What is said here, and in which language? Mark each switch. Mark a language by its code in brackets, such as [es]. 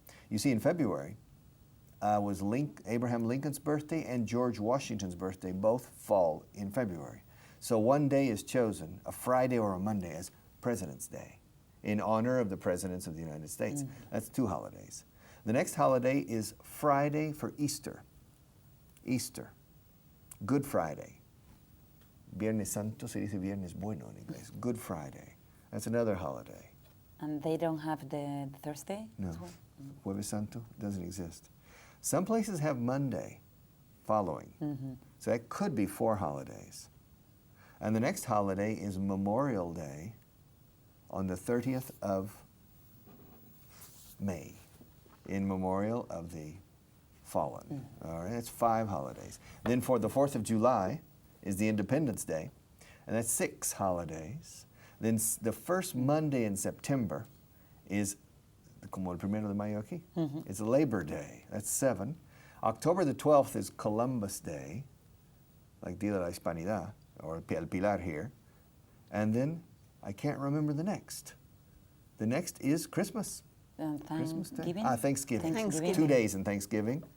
[en] You see, in February was Abraham Lincoln's birthday and George Washington's birthday. Both fall in February. So one day is chosen, a Friday or a Monday, as President's Day in honor of the presidents of the United States. That's 2 holidays. The next holiday is Friday for Easter. Easter. Good Friday. [es] Viernes Santo se dice Viernes Bueno in inglés. [en] Good Friday. That's another holiday. And they don't have the Thursday? No. as well? Jueves Santo doesn't exist. Some places have Monday following. So that could be 4 holidays. And the next holiday is Memorial Day on the 30th of May, in memorial of the fallen. All right, that's 5 holidays. Then for the 4th of July is the Independence Day, and that's 6 holidays. Then the first Monday in September is [es] como el primero de mayo aquí. [en] It's Labor Day. That's 7. October the 12th is Columbus Day, like Día de la Hispanidad, or El Pilar here. And then I can't remember the next. The next is Christmas. Christmas Day? Thanksgiving? Thanksgiving. Thanksgiving. 2 days in Thanksgiving.